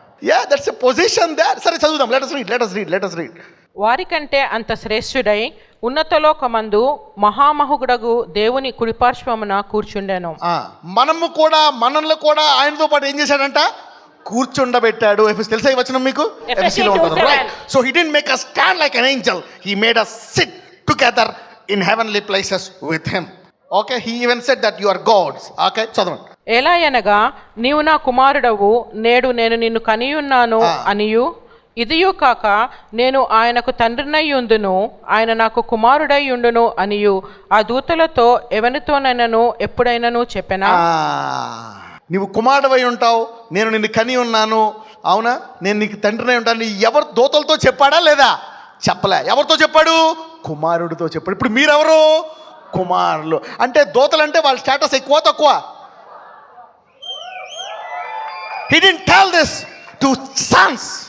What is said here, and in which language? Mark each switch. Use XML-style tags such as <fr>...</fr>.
<en>Yeah that's a position there.</en> <te>సరే చదువుదాం.</te> <en>Let us read.</en> <te>వారికంటే అంత శ్రేష్ఠుడై ఉన్నతలోకమందు మహామహుడగు దేవుని కుడిపార్శ్వమున కూర్చుండెను. మనము కూడా మనల్ని కూడా ఆయనతో పాటు ఏం చేశాడంట? కూర్చుండబెట్టాడు. తెలుసా ఈ వచనం మీకు? ఎఫెసీలో ఉంటుంది. Right.</te> <en>So he didn't make us stand like an angel. He made us sit together in heavenly places with him. Okay, he even said that you are gods.</en> <te>Okay, చదవండి. ఎలా అనగా నీవు నా కుమారుడవు, నేడు నేను నిన్ను కనియున్నాను అనియు, ఇదియు కాక నేను ఆయనకు తండ్రినయ్యుండును, ఆయన నాకు కుమారుడై ఉండును అనియు ఆ దూతలతో ఎవరితోనైనను ఎప్పుడైనను చెప్పెనా? నీవు కుమారుడవై ఉంటావు, నేను నిన్ను కని ఉన్నాను, అవునా, నేను నీకు తండ్రినై ఉంటాను. ఎవరు దూతలతో చెప్పాడా లేదా? చెప్పలే. ఎవరితో చెప్పాడు? కుమారుడితో చెప్పాడు. ఇప్పుడు మీరెవరు? కుమారులు. అంటే దూతలు అంటే వాళ్ళ స్టేటస్ ఎక్కువ తక్కువ?</te> <en>He didn't tell this to sons.</en>